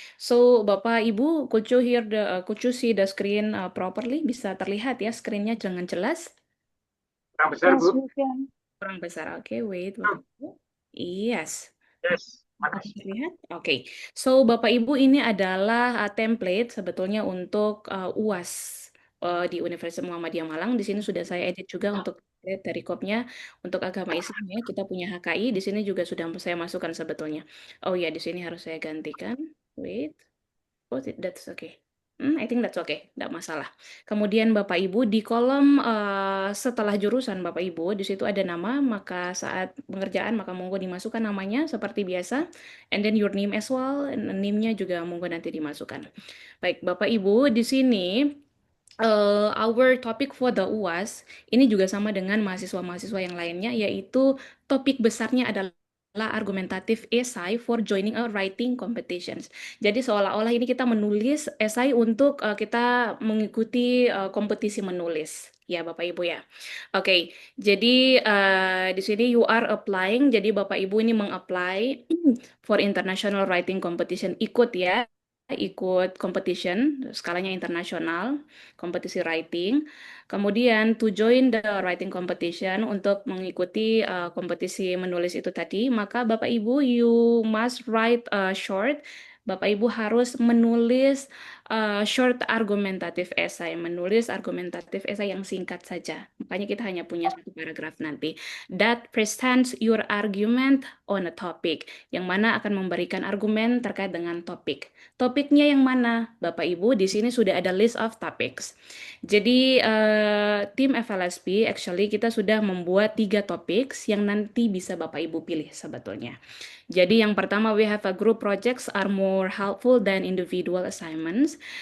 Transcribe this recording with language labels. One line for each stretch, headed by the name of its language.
English: So Bapak Ibu, could you see the screen properly?
Indonesian: Bisa terlihat ya screen-nya dengan jelas? Kurang besar,
English: Yes,
Indonesian: Bu.
English: we can.
Indonesian: Kurang besar. Oke, wait, Bapak Ibu. Yes.
English: Yes,
Indonesian: Apakah makasih. terlihat? Oke. So Bapak Ibu, ini adalah template sebetulnya untuk UAS di Universitas Muhammadiyah Malang. Di sini sudah saya edit juga untuk dari kopnya untuk agama Islam ya. Kita punya HKI. Di sini juga sudah saya masukkan sebetulnya. Oh ya, di sini harus saya gantikan. Wait.
English: Oh, that's okay. I think that's okay,
Indonesian: tidak masalah. Kemudian Bapak Ibu di kolom setelah jurusan Bapak Ibu di situ ada nama, maka saat pengerjaan maka monggo dimasukkan namanya seperti biasa,
English: and then your name as well,
Indonesian: name-nya juga monggo nanti dimasukkan. Baik Bapak Ibu di sini
English: our topic for the UAS
Indonesian: ini juga sama dengan mahasiswa-mahasiswa yang lainnya, yaitu topik besarnya adalah
English: argumentative essay for joining a writing competitions.
Indonesian: Jadi seolah-olah ini kita menulis esai untuk kita mengikuti kompetisi menulis. Ya, Bapak Ibu ya. Oke, jadi di sini
English: you are applying.
Indonesian: Jadi Bapak Ibu ini mengapply for international writing competition. Ikut ya, ikut competition skalanya internasional, kompetisi writing.
English: Kemudian to join the writing competition,
Indonesian: untuk mengikuti kompetisi menulis itu tadi,
English: maka Bapak Ibu you must write a short.
Indonesian: Bapak Ibu harus menulis short argumentative essay, menulis argumentative essay yang singkat saja. Makanya kita hanya punya satu paragraf nanti.
English: That presents your argument on a topic,
Indonesian: yang mana akan memberikan argumen terkait dengan topik. Topiknya yang mana? Bapak Ibu, di sini sudah ada list of topics. Jadi tim FLSP actually kita sudah membuat 3 topik yang nanti bisa Bapak Ibu pilih sebetulnya. Jadi yang pertama,
English: we have a group projects are more helpful than individual assignments.